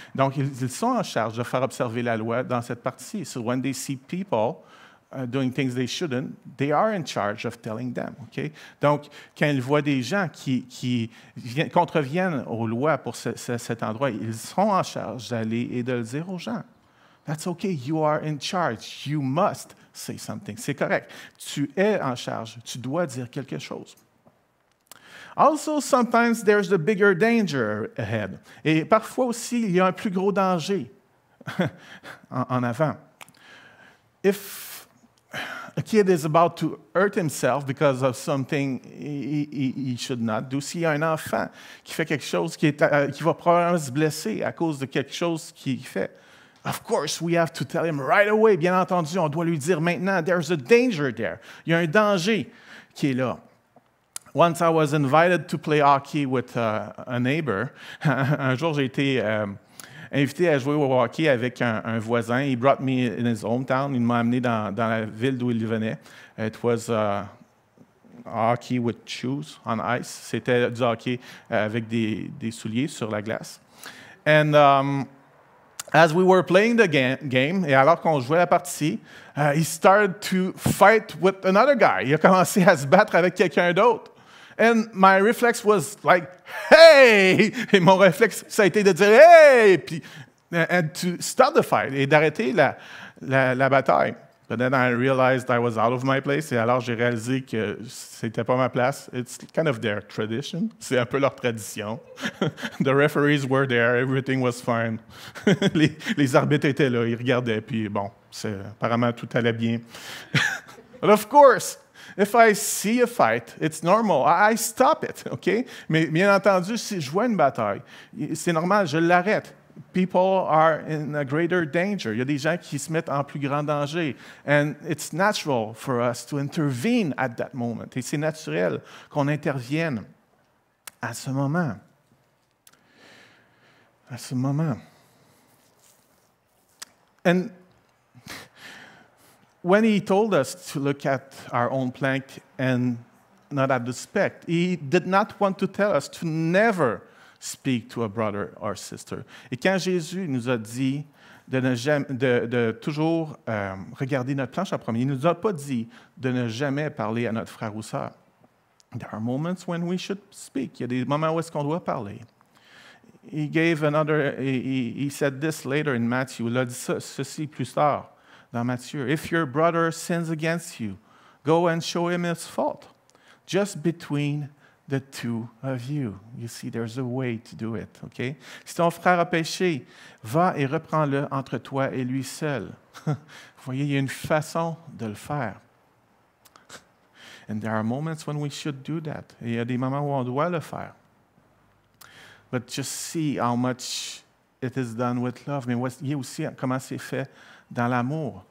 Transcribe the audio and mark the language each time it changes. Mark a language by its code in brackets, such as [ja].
[fr] Donc, ils sont en charge de faire observer la loi dans cette partie. [en] So when they see people doing things they shouldn't, they are in charge of telling them. Okay? [fr] Donc, quand ils voient des gens qui contreviennent aux lois pour cet endroit, ils seront en charge d'aller et de le dire aux gens. [en] That's okay, you are in charge. You must say something. [fr] C'est correct. Tu es en charge. Tu dois dire quelque chose. [en] Also, sometimes there's a bigger danger ahead. [fr] Et parfois aussi, il y a un plus gros danger en avant. [en] If a kid is about to hurt himself because of something he should not do, [fr] s'il y a un enfant qui fait quelque chose qui va probablement se blesser à cause de quelque chose qu'il fait, [en] of course, we have to tell him right away. [fr] Bien entendu, on doit lui dire maintenant, [en] there's a danger there. [fr] Il y a un danger qui est là. [en] Once I was invited to play hockey with a neighbor. [fr] Un jour, j'ai été invité à jouer au hockey avec un voisin. [en] He brought me in his hometown. [fr] Il m'a amené dans la ville d'où il venait. [en] It was hockey with shoes on ice. [fr] C'était du hockey avec des souliers sur la glace. [en] And as we were playing the game, [fr] et alors qu'on jouait la partie, [en] he started to fight with another guy. [fr] Il a commencé à se battre avec quelqu'un d'autre. [en] And my reflex was like, hey! [fr] Et mon réflexe, ça a été de dire, hey! Puis, [en] and to stop the fight, [fr] et d'arrêter la bataille. [en] But then I realized I was out of my place, [fr] et alors j'ai réalisé que c'était pas ma place. [en] It's kind of their tradition. [fr] C'est un peu leur tradition. [en] The referees were there, everything was fine. [fr] les arbitres étaient là, ils regardaient, puis bon, apparemment tout allait bien. [en] But of course, if I see a fight, it's normal. I stop it, OK? [fr] Mais bien entendu, si je vois une bataille, c'est normal, je l'arrête. [en] People are in a greater danger. [fr] Il y a des gens qui se mettent en plus grand danger. [en] And it's natural for us to intervene at that moment. [fr] Et c'est naturel qu'on intervienne à ce moment. À ce moment. [en] And when he told us to look at our own plank and not at the speck, he did not want to tell us to never speak to a brother or sister. [fr] Et quand Jésus nous a dit de toujours regarder notre planche en premier, il ne nous a pas dit de ne jamais parler à notre frère ou sœur. [en] There are moments when we should speak. [fr] Il y a des moments où est-ce qu'on doit parler. [en] he gave another, he said this later in Matthew. [fr] Il a dit ceci plus tard dans Matthieu. [en] If your brother sins against you, go and show him his fault. Just between the two of you. You see, there's a way to do it, okay? [fr] Si ton frère a péché, va et reprends-le entre toi et lui seul. Vous voyez, il y a une façon de le faire. [en] And there are moments when we should do that. [fr] Et il y a des moments où on doit le faire. [en] But just see how much it is done with love. [fr] Mais voyez aussi comment c'est fait dans l'amour.